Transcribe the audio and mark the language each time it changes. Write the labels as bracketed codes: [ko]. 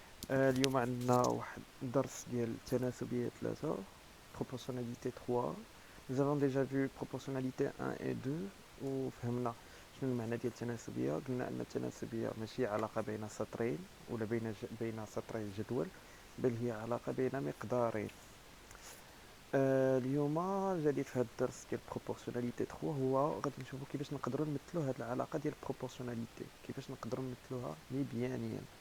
[ar] اليوم عندنا واحد درس ديال التناسبية 3 proportionnalité 3. [fr] Nous avons déjà vu proportionnalité 1 et 2 [ar] وفهمنا شنو المعنى ديال التناسبية. قلنا أن التناسبية ماشي علاقة بين سطرين ولا بين سطري الجدول، بل هي علاقة بين مقدارين. اليوم الجديد في هذا الدرس ديال proportionnalité 3 هو غادي نشوفوا كيفاش نقدروا نمثلوا هذه العلاقة ديال proportionnalité، كيفاش نقدروا نمثلوها مزيانيا.